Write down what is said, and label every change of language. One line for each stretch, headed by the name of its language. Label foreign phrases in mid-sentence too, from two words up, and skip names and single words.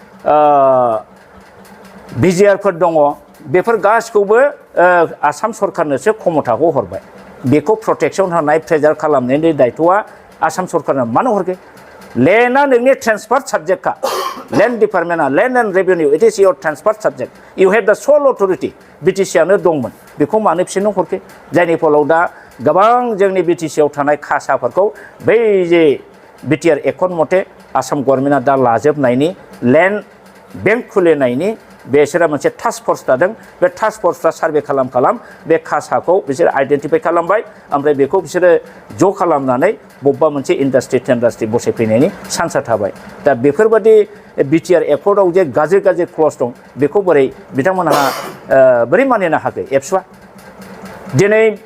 Bodo: बिजिआरफोर दङ बेफोर गासिखौबो आसाम सरकारनोसो क्षमताखौ हरबाय बेखौ प्रटेक्सन होनाय प्रेजार खालामनायनि दायथ'आ आसाम सरकारनो मानो हरगोन लेन्डआ नोंनि ट्रेन्सफार साबजेक्टखा
English: land department land and revenue it is your transfer subject you have the sole authority
Bodo: बिटिसिआनो दंमोन बेखौ मानो बिसोरनो हरखो जायनि फलाव दा गोबां जोंनि बिटिसिआव थानाय खासाफोरखौ बै जे बिटिआर एकर्ड मथे आसाम गभर्नमेन्टआ दा लाजोबनायनि लेन्ड बेंक खुलिनायनि बिसोरा मोनसे
English: task force
Bodo: दादों बे
English: task force
Bodo: सार्भे खालाम बे खासाखौ बिसोर आइडेन्टिफाइ खालामबाय ओमफ्राय बेखौ बिसोरो ज' खालामनानै बबेबा मोनसे इन्डास्ट्रि बसायफैनायनि चान्सआ थाबाय दा बेफोरबादि बिटिआर एकर्डआव जे गाज्रि क्लज दं बेखौ बोरै बिथांमोनहा बोरै मानिनो हाखै एबसुआ दिनै